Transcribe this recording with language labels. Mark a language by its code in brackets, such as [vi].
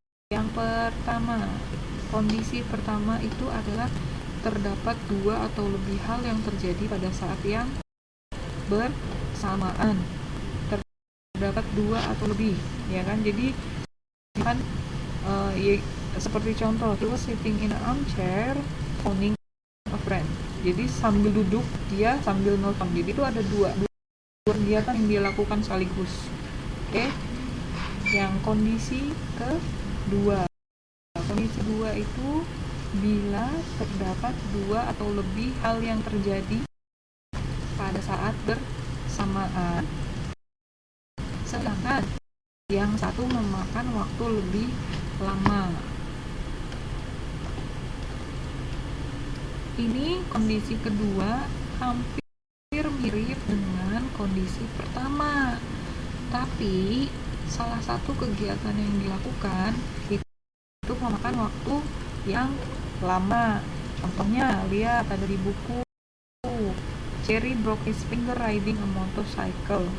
[id] Yang pertama, kondisi pertama itu adalah terdapat 2 atau lebih hal yang terjadi pada saat yang bersamaan. Terdapat 2 atau lebih, ya kan? Jadi kan ya, seperti contoh, [en] he was sitting in an armchair phoning a friend. [id] Jadi sambil duduk dia sambil nelfon. Jadi itu ada dua kegiatan yang dia lakukan sekaligus. Oke. Yang kondisi kedua. Kondisi 2 itu bila terdapat 2 atau lebih hal yang terjadi pada saat bersamaan, sedangkan yang satu memakan waktu lebih lama. Ini kondisi kedua hampir mirip dengan kondisi pertama, tapi salah satu kegiatan yang dilakukan itu memakan waktu yang lama. Contohnya lihat ada di buku, [en] Jerry broke his finger riding a motorcycle.